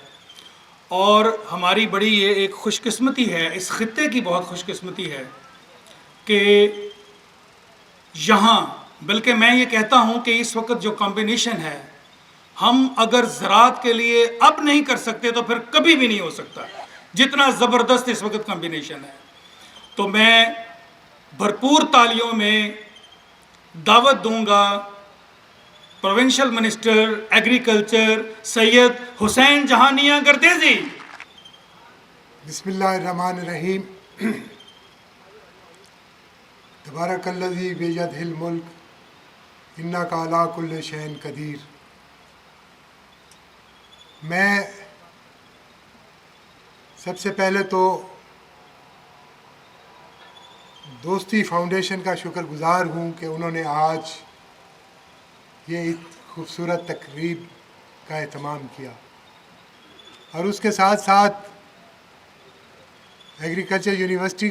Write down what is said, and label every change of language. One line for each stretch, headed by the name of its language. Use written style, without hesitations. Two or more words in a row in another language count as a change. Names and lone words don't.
Urdu: اور ہماری بڑی یہ ایک خوش قسمتی ہے, اس خطے کی بہت خوش قسمتی ہے کہ یہاں, بلکہ میں یہ کہتا ہوں کہ اس وقت جو کمبینیشن ہے ہم اگر زراعت کے لیے اب نہیں کر سکتے تو پھر کبھی بھی نہیں ہو سکتا, جتنا زبردست اس وقت کمبینیشن ہے. تو میں بھرپور تالیوں میں دعوت دوں گا
English: provincial minister agriculture
Urdu: सैयद हुसैन जहानिया गर्देजी।
Arabic: بسم الله الرحمن الرحيم. تبارك الذي بيده الملك إنك على كل شيء قدير.
Urdu: میں سب سے پہلے تو دوستی فاؤنڈیشن کا شکرگزار ہوں کہ انہوں نے آج یہ ایک خوبصورت تقریب کا اہتمام کیا، اور اس کے ساتھ ساتھ
English: agriculture university